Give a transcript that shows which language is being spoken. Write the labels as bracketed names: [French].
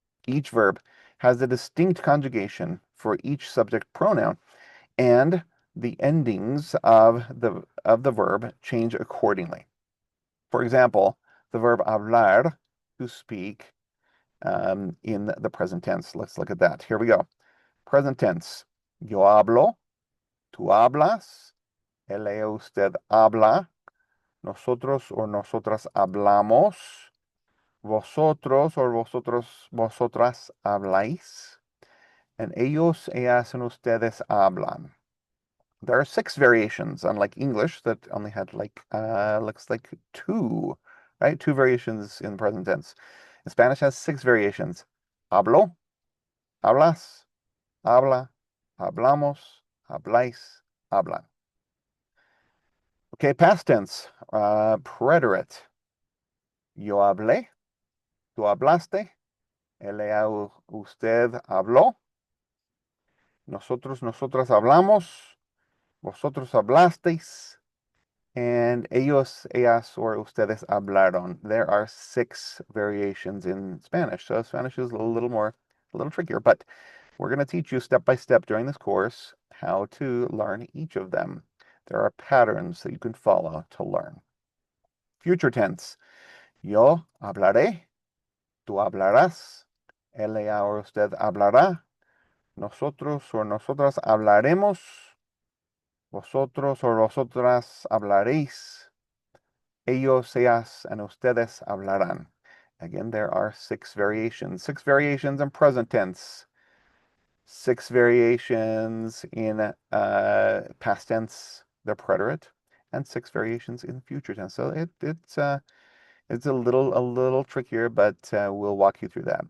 [English] Each verb has a distinct conjugation for each subject pronoun, and the endings of the verb change accordingly. For example, the verb hablar, to speak, in the present tense. Let's look at that. Here we go. Present tense. [Spanish] Yo hablo, tú hablas, él, ella, usted habla, nosotros or nosotras hablamos, vosotros or vosotros, vosotras habláis, and ellos, ellas, and ustedes hablan. [English] There are 6 variations, unlike English that only had looks like 2, right? 2 variations in the present tense. Spanish has 6 variations. [Spanish] Hablo, hablas, habla, hablamos, habláis, hablan. [English] Okay, past tense, preterite. [Spanish] Yo hablé, tú hablaste, él, ella, usted habló, nosotros, nosotras hablamos, vosotros hablasteis, and ellos, ellas, or ustedes hablaron. [English] There are 6 variations in Spanish, so Spanish is a little trickier, but we're going to teach you step by step during this course how to learn each of them. There are patterns that you can follow to learn. Future tense. [Spanish] Yo hablaré, tú hablarás, él, ella, o usted hablará, nosotros o nosotras hablaremos, vosotros o vosotras hablaréis, ellos, ellas, and ustedes hablarán. [English] Again, there are 6 variations. 6 variations in present tense. 6 variations in past tense, the preterite, and 6 variations in future tense. So it's a little trickier, but we'll walk you through that.